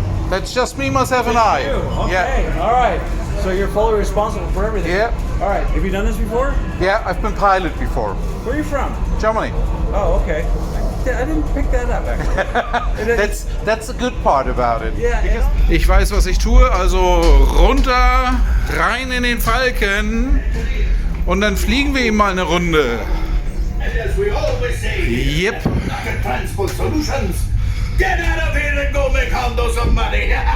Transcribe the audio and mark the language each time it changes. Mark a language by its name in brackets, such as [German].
[English] That's just me, myself and I. Okay, Yeah. all right. So you're fully responsible for everything? Yeah. All right. Have you done this before? Yeah, I've been pilot before. Where are you from? Germany. Oh, okay. I didn't pick that up, actually. That's a good part about it. Yeah. [German] Ich weiß, was ich tue, also runter, rein in den Falken und dann fliegen wir ihm mal eine Runde. [English] And as we always say, Yep. Rocket Transport Solutions, get out of here and go make Hondo some money.